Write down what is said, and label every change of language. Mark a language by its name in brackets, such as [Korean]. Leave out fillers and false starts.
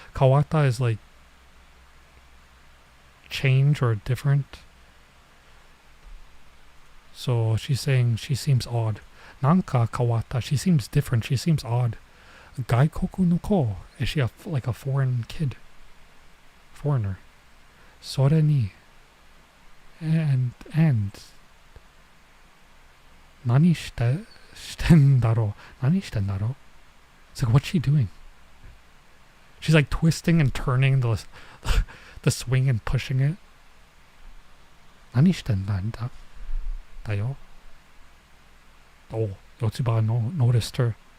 [English] Kawata is like change or different. So she's saying she seems odd. Nanka kawata. She seems different. She seems odd. Gaikoku no ko. Is she like a foreign kid? Foreigner. Sore ni. [Japanese] and 何してんだろう? [English] It's like, what's she doing? She's like twisting and turning the swing and pushing it. 何してんだよ? Oh, YOTSUBA noticed her.